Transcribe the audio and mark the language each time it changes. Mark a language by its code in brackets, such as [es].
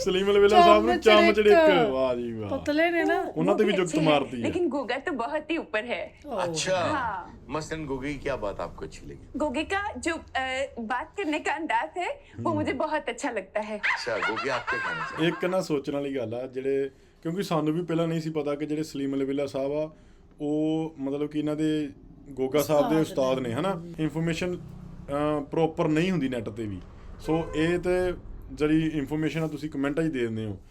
[pa] ਸਲੀਮ ਅਲਵੇਲਾ ਸਾਹਿਬ ਨੂੰ ਚਮਚੜਿਕ, ਵਾਹ ਜੀ ਵਾਹ। ਪਤਲੇ ਨੇ ਨਾ। ਉਹਨਾਂ ਤੇ ਵੀ [hi] वो जुगत अच्छे हैं, मारती है। लेकिन गोगा तो बहुत ही ऊपर है। अच्छा, हाँ। मसलन गोगे की क्या बात आपको अच्छी लगी? गोगे का जो बात करने का अंदाज है वो मुझे बहुत अच्छा लगता है। अच्छा, गोगे आप क्या कहना चाहते हैं? [pa] ਇੱਕ ਨਾ ਸੋਚਣ ਵਾਲੀ ਗੱਲ ਆ, ਜਿਹੜੇ ਕਿਉਂਕਿ ਸਾਨੂੰ ਵੀ ਪਹਿਲਾਂ ਨਹੀਂ ਸੀ ਪਤਾ ਕਿ ਜਿਹੜੇ ਸਲੀਮ ਅਲਵੇਲਾ ਸਾਹਿਬ ਆ ਉਹ ਮਤਲਬ ਕਿ ਇਹਨਾਂ ਦੇ ਗੋਗਾ ਸਾਹਿਬ ਦੇ ਉਸਤਾਦ ਨੇ ਹਨਾ। ਇਨਫੋਰਮੇਸ਼ਨ ਪ੍ਰੋਪਰ ਨਹੀਂ ਹੁੰਦੀ ਨੈਟ ਤੇ ਵੀ। ਸੋ ਇਹ ਤੇ ਜਿਹੜੀ ਇਨਫੋਰਮੇਸ਼ਨ ਆ ਤੁਸੀਂ ਕਮੈਂਟਾਂ 'ਚ ਦੇ ਦਿੰਦੇ ਹੋ।